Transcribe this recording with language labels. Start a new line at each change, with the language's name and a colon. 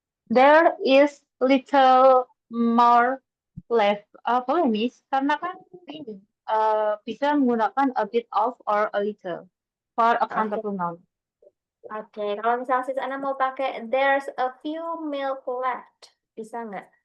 English: There is little more left.
Indonesian: Boleh, Miss? Karena kan ini bisa menggunakan
English: a bit of or a little for a
Indonesian: Oke,
English: countable noun.
Indonesian: oke. Kalau misal sis Ana mau pakai
English: there's a few milk left,
Indonesian: bisa nggak?